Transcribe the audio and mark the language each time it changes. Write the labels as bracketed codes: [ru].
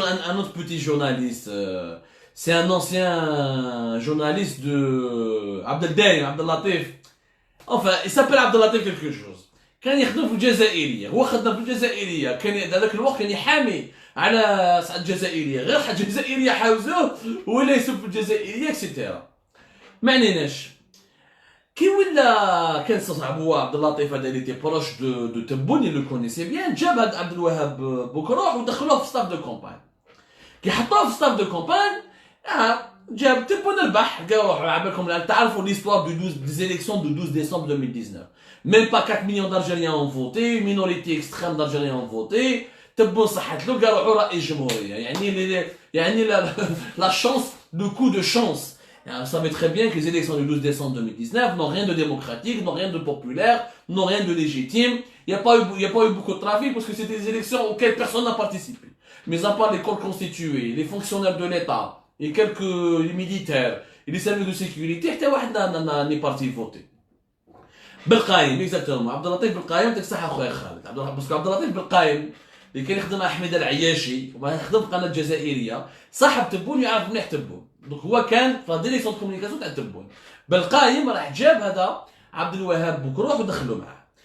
[fr] Un autre petit journaliste, c'est un ancien journaliste de Abdeldaïm, Abdellatif. Enfin, il s'appelle Abdellatif quelque chose. [ar] كان يخدم في الجزائرية، هو خدم في الجزائرية، كان هذاك الوقت كان يحامي على سعد الجزائرية، غير حاجة الجزائرية حاوزوه ولا يسب في الجزائرية اكسيتيرا. ما عنيناش. كي ولا كان صاحبو عبد اللطيف هذا اللي تي بروش دو تبون اللي كونيسي بيان، جاب هذا عبد الوهاب بوكروح ودخلوه في ستاف دو كومبان. كي حطوه في ستاف دو كومبان جاب تبون البح، قال روحوا عبالكم تعرفوا [fr] l'histoire des élections de 12 décembre 2019. Même pas 4 millions d'Algériens ont voté, une minorité extrême d'Algériens ont voté. [ar] تبون صحت له قال روحوا رئيس جمهورية. يعني [fr] la chance, le coup de chance. Vous savez très bien que les élections du 12 décembre 2019 n'ont rien de démocratique, n'ont rien de populaire, n'ont rien de légitime. Il n'y a pas eu beaucoup de trafic parce que c'était des élections auxquelles personne n'a participé. Mais à part les corps constitués, les fonctionnaires de l'État, et quelques les militaires, et les services de sécurité, [ar] حتى واحد [fr] n'est parti voter. بالقايم exactement. [ar] عبد اللطيف بالقايم يعطيك الصحة خويا خالد. باسكو عبد اللطيف بالقايم اللي كان يخدم مع احمد العياشي وما يخدم في قناة الجزائرية، صاحب تبون يعرف مليح تبون. دونك هو كان في لا ديريكسيون دو كومونيكاسيون تاع تبون. بالقايم راح جاب هذا عبد الوهاب بوكروح ودخلوا معاه.